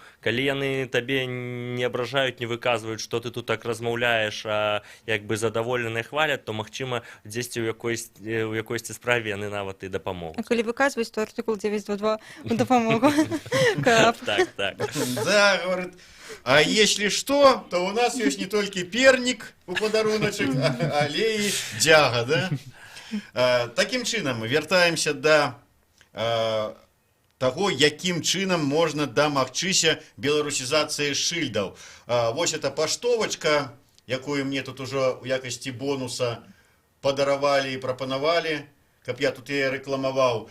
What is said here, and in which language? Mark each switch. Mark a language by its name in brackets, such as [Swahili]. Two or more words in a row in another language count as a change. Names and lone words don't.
[Belarusian] Калі яны табе не абражаюць, не выказваюць, што ты тут так размаўляеш, а як бы задаволеныя хваляць, то магчыма дзесьці ў якойсьці справе яны нават і дапамогуць. А калі выказваюць, то артыкул 922 у дапамогу. Так. [Russian] Да, говорит, а если что, то у нас есть не только перник у подаруночек, але и дзяга, да? [Belarusian] Таким чынам, вяртаемся до того, якім чынам можна дамагчыся беларусізацыі шыльдаў. Вось эта паштовачка, якую мне тут ужо ў якасці бонуса падаравалі і прапанавалі, каб я тут яе рэкламаваў.